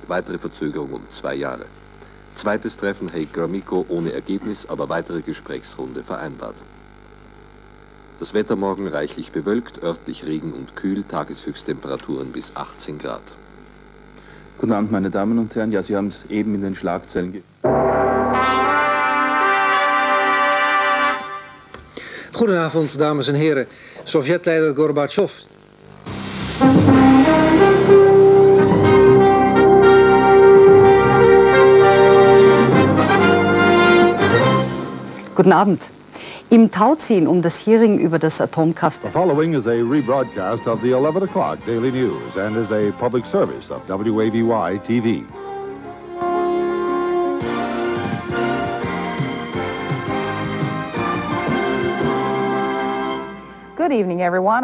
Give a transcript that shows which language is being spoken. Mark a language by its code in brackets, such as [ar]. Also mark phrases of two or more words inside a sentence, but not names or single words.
[de] Weitere Verzögerung um 2 Jahre. Zweites Treffen Hey-Gromyko ohne Ergebnis, aber weitere Gesprächsrunde vereinbart. Das Wetter morgen reichlich bewölkt, örtlich Regen und kühl, Tageshöchsttemperaturen bis 18 Grad. Guten Abend, meine Damen und Herren. Ja, Sie haben es eben in den Schlagzeilen [nl] Goedenavond, dames en heren. Sovjetleider Gorbachev. [de] Guten Abend. Im Tauziehen das Hearing über das Atomkraftwerk. [en] The following is a rebroadcast of the 11 o'clock Daily News and is a public service of WAVY TV. Good evening, everyone.